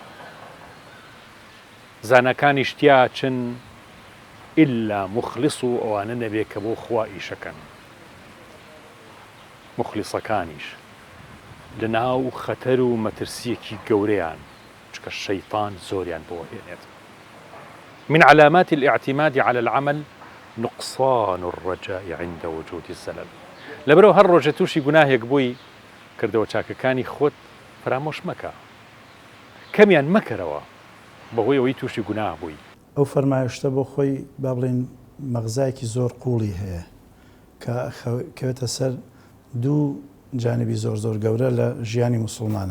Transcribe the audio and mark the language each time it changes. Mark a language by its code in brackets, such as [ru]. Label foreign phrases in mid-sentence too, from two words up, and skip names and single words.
[ckb] زانەکانیش تیا ئەچن ئیلا مخلص و ئەوانە نەبێت کە بۆ خوا ئیشەکەن. مخلیسەکانیش لە ناو خەتەر و مەترسیەکی گەورەیان چکە شەیطان زۆریان بۆ هێنێت. [ar] من علامات الاعتماد على العمل نقصان الرجاء عند وجود الزلل. [ckb] لەبەرەوە هەر ڕۆژە تووشی گوناهێک بووی کردەوە چاکەکانی خۆت فرامۆش مەکە، کەمیان مەکەرەوە بەهۆی ئەوەی تووشی گوناه بووی. ئەو فەرمایشتە بۆ خۆی با بڵێن مەغزایەکی زۆر قوڵی هەیە کە کەوێتە سەر دوو جانبی زۆر زۆر گەورە لە ژیانی موسڵمانە.